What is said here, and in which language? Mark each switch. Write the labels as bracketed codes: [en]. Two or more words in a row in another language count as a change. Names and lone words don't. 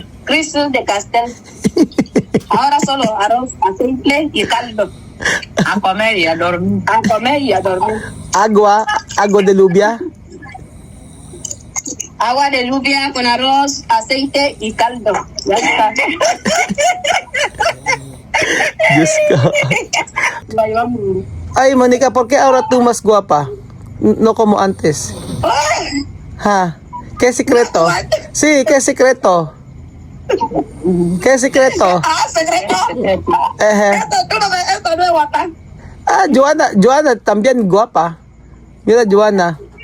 [es] Crisis de Castel. Ahora solo arroz, aceite y caldo. A comer y a dormir. A comer y a dormir. Agua de lluvia. Agua de lluvia con arroz, aceite y caldo. Ya está. [tl] Diyos ko. [es] Ay, Monica, ¿por qué ahora tú más guapa? No como antes. ¿Ha? ¿Qué secreto? Sí, ¿qué secreto? ¿Qué secreto? Secreto. Eje. Esto no es guapa. Joana también guapa. Mira, Joana.